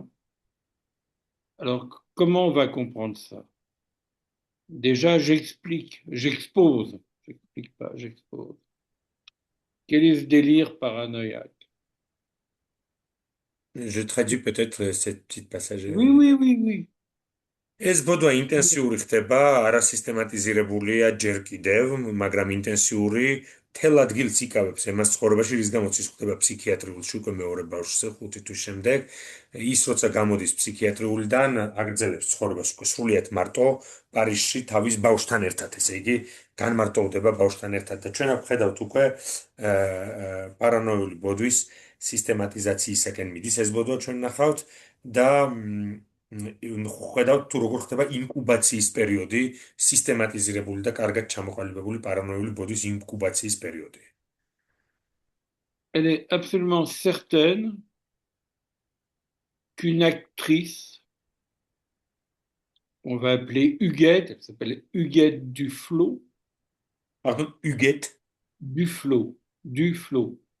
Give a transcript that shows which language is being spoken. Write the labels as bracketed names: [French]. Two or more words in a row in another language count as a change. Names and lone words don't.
[French] Alors, comment on va comprendre ça? Déjà, j'expose. J'explique pas, j'expose. Quel est ce délire paranoïaque? Je traduis peut-être cette petite passage. Oui, oui, oui, oui. [Georgian] ეს ბოდვა ინტენსიური ხდება, არასისტემატიზირებულია ჯერ კიდევ, მაგრამ ინტენსიური მთელ ადგილს იკავებს ემას ცხოვრებაში, რის გამოც ის ხდება ფსიქიატრიულში უკვე მეორე ბავშვზე 5 თვის შემდეგ. ის როცა გამოდის ფსიქიატრიულიდან, აგრძელებს ცხოვრებას უკვე სრულიად მარტო პარიზში თავის ბავშვთან ერთად, ესე იგი, განმარტოვდება ბავშვთან ერთად და ჩვენ აქ ვხედავთ უკვე პარანოიული ბოდვის სისტემატიზაციისაკენ მიდის ეს ბოდვა ჩვენ ნახავთ და ხედავთ თუ როგორ ხდება ინკუბაციის პერიოდი, სისტემატიზირებული და კარგად ჩამოყალიბებული პარანოიული ბოდვის ინკუბაციის პერიოდი. [French] Elle est absolument certaine qu'une actrice, on va appeler Huguette, elle s'appelle Huguette Duflo. Pardon, Huguette Duflo.